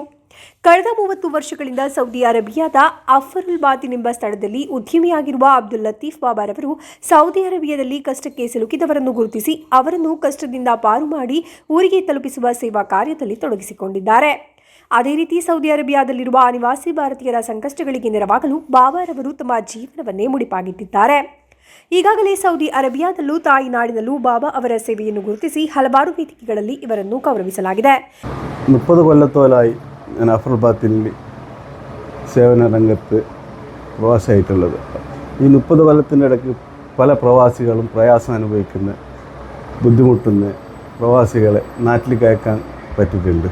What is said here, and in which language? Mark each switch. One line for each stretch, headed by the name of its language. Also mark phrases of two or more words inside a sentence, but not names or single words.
Kannada: ಕಳೆದ 30 ವರ್ಷಗಳಿಂದ ಸೌದಿ ಅರೇಬಿಯಾದ ಅಫರುಲ್ ಬಾತಿನ್ ಎಂಬ ಸ್ಥಳದಲ್ಲಿ ಉದ್ಯಮಿಯಾಗಿರುವ ಅಬ್ದುಲ್ ಲತೀಫ್ ಬಾಬಾರವರು ಸೌದಿ ಅರೇಬಿಯಾದಲ್ಲಿ ಕಷ್ಟಕ್ಕೆ ಸಿಲುಕಿದವರನ್ನು ಗುರುತಿಸಿ ಅವರನ್ನು ಕಷ್ಟದಿಂದ ಪಾರು ಮಾಡಿ ಊರಿಗೆ ತಲುಪಿಸುವ ಸೇವಾ ಕಾರ್ಯದಲ್ಲಿ ತೊಡಗಿಸಿಕೊಂಡಿದ್ದಾರೆ. ಅದೇ ರೀತಿ ಸೌದಿ ಅರೇಬಿಯಾದಲ್ಲಿರುವ ಅನಿವಾಸಿ ಭಾರತೀಯರ ಸಂಕಷ್ಟಗಳಿಗೆ ನೆರವಾಗಲು ಬಾಬಾರವರು ತಮ್ಮ ಜೀವನವನ್ನೇ ಮುಡಿಪಾಗಿಟ್ಟಿದ್ದಾರೆ. ಈಗಾಗಲೇ ಸೌದಿ ಅರೇಬಿಯಾದಲ್ಲೂ ತಾಯಿ ನಾಡಿನಲ್ಲೂ ಬಾಬಾ ಅವರ ಸೇವೆಯನ್ನು ಗುರುತಿಸಿ ಹಲವಾರು ವೇದಿಕೆಗಳಲ್ಲಿ ಇವರನ್ನು ಗೌರವಿಸಲಾಗಿದೆ.
Malayalam: 30 കൊല്ലത്തോളായി ഞാൻ അഫറുൽ ബാത്തിനിൽ സേവന രംഗത്ത് പ്രവാസിയായിട്ടുള്ളത്. ഈ 30 കൊല്ലത്തിൻ്റെ ഇടയ്ക്ക് പല പ്രവാസികളും പ്രയാസം അനുഭവിക്കുന്ന, ബുദ്ധിമുട്ടുന്ന പ്രവാസികളെ നാട്ടിലേക്ക് അയക്കാൻ പറ്റിയിട്ടുണ്ട്.